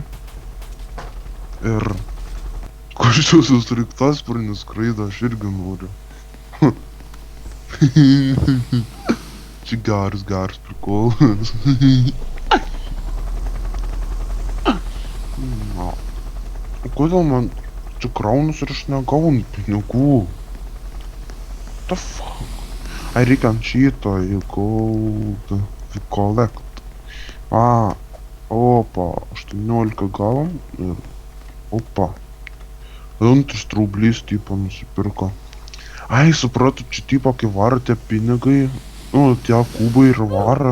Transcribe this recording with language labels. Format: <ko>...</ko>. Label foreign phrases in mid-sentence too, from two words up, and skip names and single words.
<lt>Ir kur šios sraigtasparnis skraido, aš irgi noriu. Čia geras prikolas. Kodėl man čia kraunus ir aš negaunu pinigų?</lt> <en>What the fuck?</en> <lt>Ai, reikia ant šito į</lt> <en>gold collect.</en> <lt>Opa, 18 gavom ir opa. 1 rublys tipo nusipirko. Ai, supratu, čia tipo, kai varo tie pinigai, tie kubai ir varo.</lt>